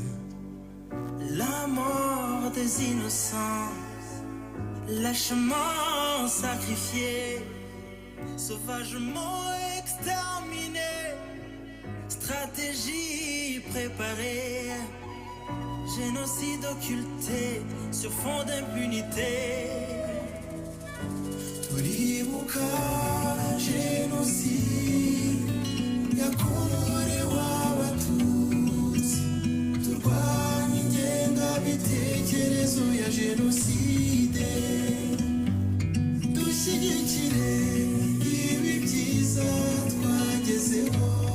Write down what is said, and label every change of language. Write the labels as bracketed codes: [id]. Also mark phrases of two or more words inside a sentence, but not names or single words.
[fr] La mort des innocents, lâchement sacrifié, sauvagement exterminé, stratégie préparée, génocide occulté sur fond d'impunité. [rw] Kwibuka, génocide, Yakorewe Abatutsi, turwanye ingengabitekerezo ya Genocide, dushyigikire ibi byiza twagezeho.